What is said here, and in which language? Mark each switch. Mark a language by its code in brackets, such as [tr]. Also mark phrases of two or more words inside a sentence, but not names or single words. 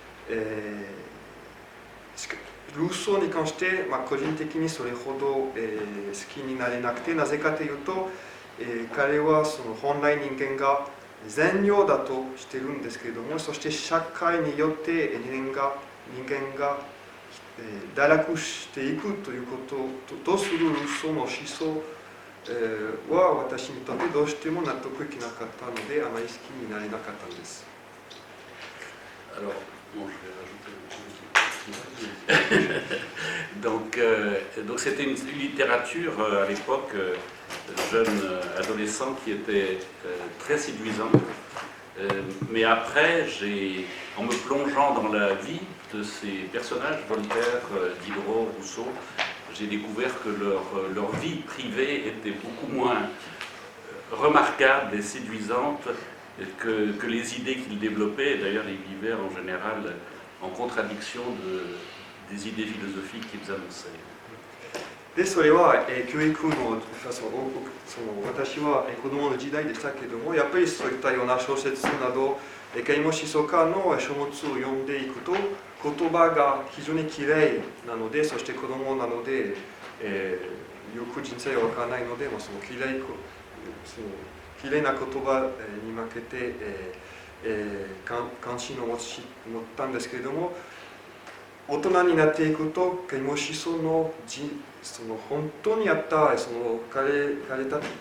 [ja] ルーソーに関して、個人的にそれほど、好きになれなくて、なぜかというと、彼はその本来人間が善良だとしているんですけれども、そして社会によって人間が堕落していくということとするルーソーの思想は私にとってどうしても納得いけなかったので、あまり好きになれなかったんです。 [fr] Alors, bon, je vais rajouter donc c'était une littérature à l'époque jeune adolescent qui était très séduisante. Mais après, en me plongeant dans la vie de ces personnages, Voltaire, Diderot, Rousseau, j'ai découvert que leur vie privée était beaucoup moins remarquable et séduisante que les idées qu'ils développaient. D'ailleurs, ils vivaient en général en contradiction des idées philosophiques qu'ils annonçaient. [ja] でそれは、教育の私は子供の時代でしたけれども、やっぱりそういったような小説など啓蒙思想家の書物を読んでいくと、言葉が非常にきれいなので、そして子供なので、よく人生は分からないので、そのきれいな言葉に負けて、関心を持ったんですけれども、大人になっていくと啓蒙思想のその本当にあったその彼が